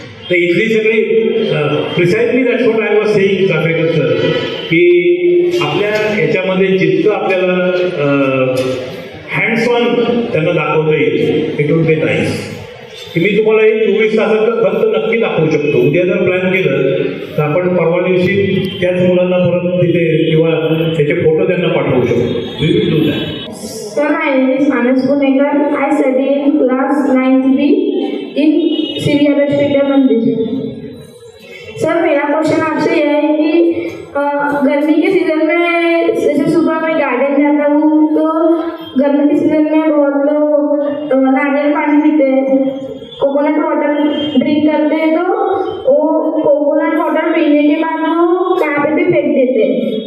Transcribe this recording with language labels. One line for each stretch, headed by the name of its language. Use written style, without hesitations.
Marathi: तर इथली सगळी
English: precisely that's what I was saying
Marathi: Chaphekar sir, की आपल्या ह्याच्यामध्ये जितकं आपल्याला हँड्स ऑन त्यांना दाखवता येईल
English: It would be nice.
Marathi: की मी तुम्हाला एक 24 तासाचं फक्त नक्की दाखवू शकतो. उद्या जर प्लॅन केलं तर आपण परवा दिवशी त्याच मुलांना परत तिथे किंवा त्याचे फोटो त्यांना पाठवू शकतो.
English: We will do that. Sir, my name is Manas Punekar. I study in class 9th B in Sivi Adarsh Vidya Mandir.
Hindi: Sir मेरा क्वेश्चन आपसे यह है कि गर्मी के सीज़न में जैसे सुबह मैं गार्डन जाता हूँ तो गर्मी के सीज़न में बहुत लोग नारियल पानी पीते हैं कोकोनट वाटर ड्रिंक करते हैं तो वो कोकोनट वाटर पीने के बाद वो कहाँ पे भी फेंक देते हैं।